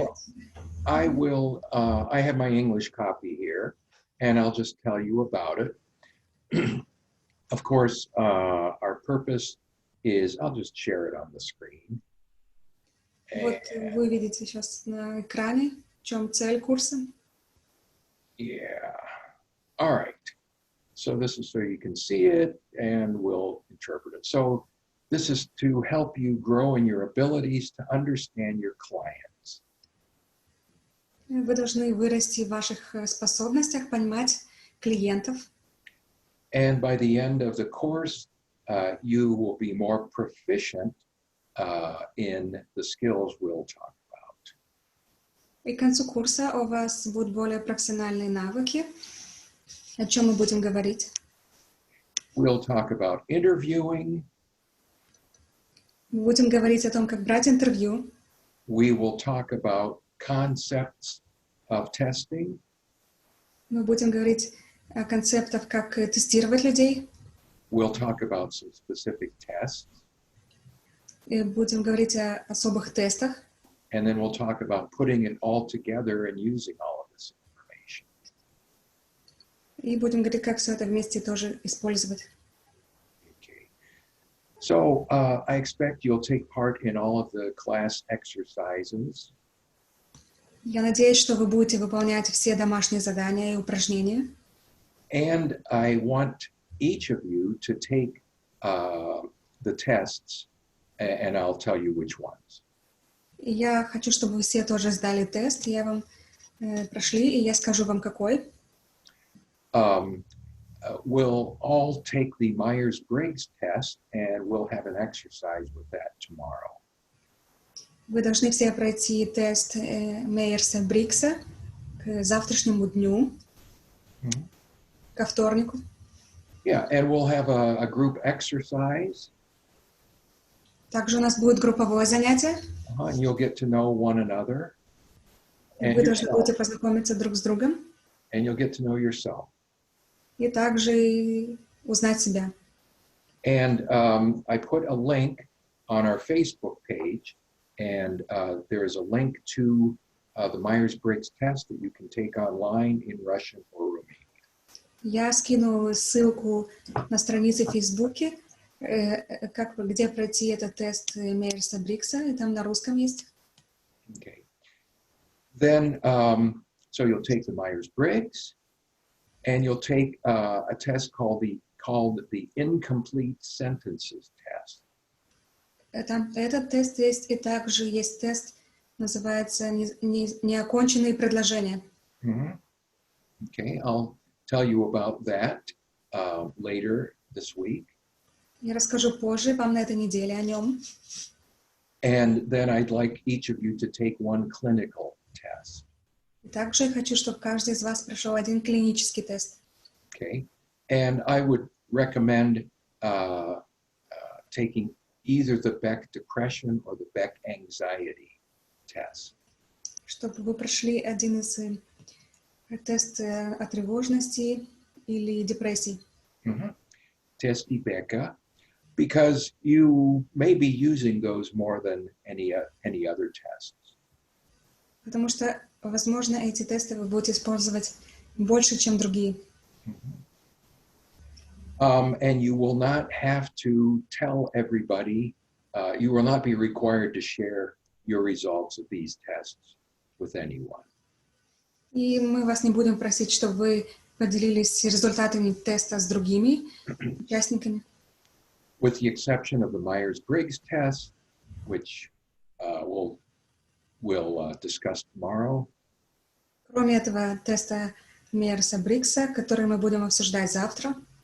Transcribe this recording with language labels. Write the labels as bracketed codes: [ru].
[en] well, I will, I have my English copy here, and I'll just tell you about it. Of course, our purpose is, I'll just share it on the screen. [ru] Вот вы видите сейчас на экране, в чем цель курса. [en] Yeah. All right. So this is so you can see it, and we'll interpret it. So this is to help you grow in your abilities to understand your clients. [ru] Вы должны вырасти в ваших способностях понимать клиентов. [en] And by the end of the course, you will be more proficient in the skills we'll talk about. [ru] И к концу курса у вас будут более профессиональные навыки. О чем мы будем говорить? [en] We'll talk about interviewing. [ru] Мы будем говорить о том, как брать интервью. [en] We will talk about concepts of testing. [ru] Мы будем говорить о концептах, как тестировать людей. [en] We'll talk about some specific tests. [ru] И будем говорить о особых тестах. [en] And then we'll talk about putting it all together and using all of this information. [ru] И будем говорить, как все это вместе тоже использовать. [en] Okay. So I expect you'll take part in all of the class exercises. [ru] Я надеюсь, что вы будете выполнять все домашние задания и упражнения. [en] And I want each of you to take the tests, and I'll tell you which ones. [ru] И я хочу, чтобы вы все тоже сдали тест. Я вам прошли, и я скажу вам, какой. [en] We'll all take the Myers-Briggs test, and we'll have an exercise with that tomorrow. [ru] Вы должны все пройти тест Мейерса-Бриггса к завтрашнему дню, ко вторнику. [en] Yeah, and we'll have a group exercise. [ru] Также у нас будет групповое занятие. [en] And you'll get to know one another. And [ru] Вы должны [en] yourself. [ru] будете познакомиться друг с другом. [en] And you'll get to know yourself. [ru] И также узнать себя. [en] And I put a link on our Facebook page, and there is a link to the Myers-Briggs test that you can take online in Russian or Romanian. [ru] Я скину ссылку на странице в Фейсбуке, где пройти этот тест Мейерса-Бриггса, и там на русском есть. [en] Okay. Then, so you'll take the Myers-Briggs, and you'll take a test called the Incomplete Sentences Test. [ru] Этот тест есть, и также есть тест, называется «Неоконченные предложения». [en] Okay, I'll tell you about that later this week. [ru] Я расскажу позже вам на этой неделе о нем. [en] And then I'd like each of you to take one clinical test. [ru] И также я хочу, чтобы каждый из вас прошел один клинический тест. [en] Okay. And I would recommend taking either the Beck depression or the Beck anxiety test. [ru] Чтобы вы прошли один из тест о тревожности или депрессии. [en] Test Becca, because you may be using those more than any other tests. [ru] Потому что, возможно, эти тесты вы будете использовать больше, чем другие. [en] And you will not have to tell everybody, you will not be required to share your results of these tests with anyone. [ru] И мы вас не будем просить, чтобы вы поделились результатами теста с другими участниками. [en] With the exception of the Myers-Briggs test, which we'll discuss tomorrow. [ru] Кроме этого теста Мейерса-Бриггса, который мы будем обсуждать завтра.